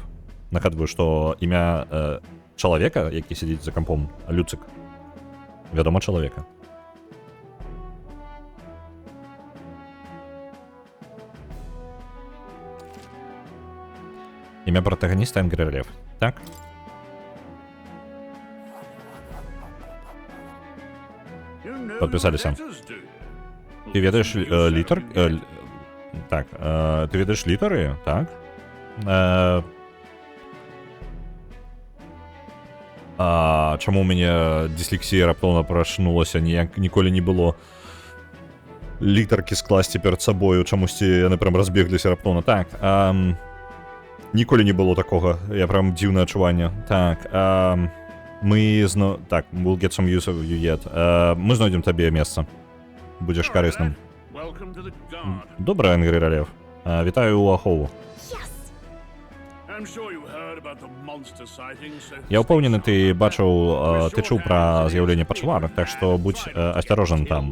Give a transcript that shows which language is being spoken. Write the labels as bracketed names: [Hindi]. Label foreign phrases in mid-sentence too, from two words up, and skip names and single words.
[Belarusian] Нагадваю, што імя чалавека, які сядзіць за кампом, Люцик. Вядома, чалавека. Імя протагоніста Angry Raleigh, так? [Ukrainian] Подписалися. Ти ведаєш літер? Так, ти ведаєш літери, так? [Belarusian] Чаму у мяне дыслексія раптоўна прачнулася, ніколі не было літаркі скласці перад сабою, чамусьці яны прям разбегліся раптоўна. Так, ніколі не было такога, я прям дзіўнае адчуванне. Так, так, [English] we'll get some use of you yet. [Belarusian] Мы знойдзем табе месца. Будзеш карысным. Добра, Angry Raleigh. Вітаю у ахову. Я ўпэўнены, ты бачыў, ты чуў пра з'яўленне пачвар, так што будзь асцярожан там.